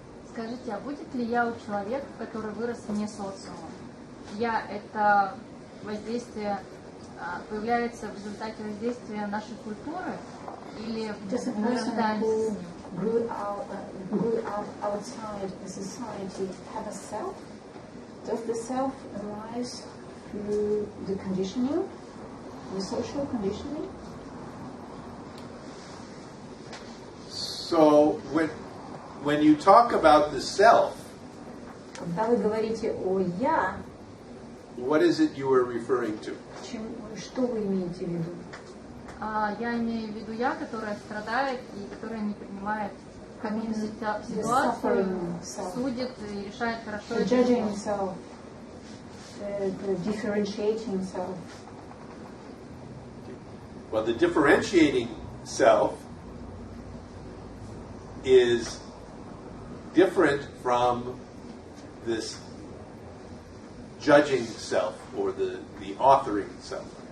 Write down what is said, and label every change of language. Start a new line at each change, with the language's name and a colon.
Russian: Скажите, а будет ли я у человека, который вырос вне социума? Я — это воздействие появляется в результате воздействия нашей культуры или мы рождаемся с ним?
English: Grew up outside the society have a self? Does the self arise through the conditioning, the social conditioning? So when you talk about the self,
Russian: Когда вы говорите о «я»,
English: what is it you are referring to?
Russian: что вы имеете в виду? Я имею в виду я, которая страдает и которая не принимает ситуацию, судит и решает хорошо.
English: The judging self, the differentiating self. Well, the differentiating self is different from this judging self or the authoring self.